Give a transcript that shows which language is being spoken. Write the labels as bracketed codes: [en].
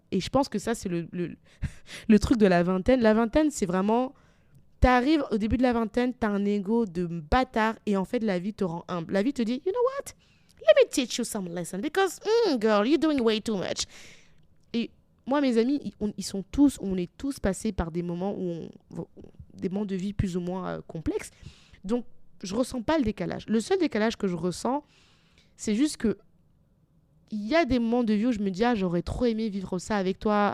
[fr] Et je pense que ça, c'est le truc de la vingtaine. La vingtaine, c'est vraiment... T'arrives au début de la vingtaine, t'as un ego de bâtard. Et en fait, la vie te rend humble. La vie te dit, [en] you know what? Let me teach you some lessons. Because, girl, you're doing way too much. [fr] Et moi, mes amis, on est tous passés par des moments des moments de vie plus ou moins complexes. Donc, je ressens pas le décalage. Le seul décalage que je ressens, c'est juste que il y a des moments de vie où je me dis, ah, j'aurais trop aimé vivre ça avec toi.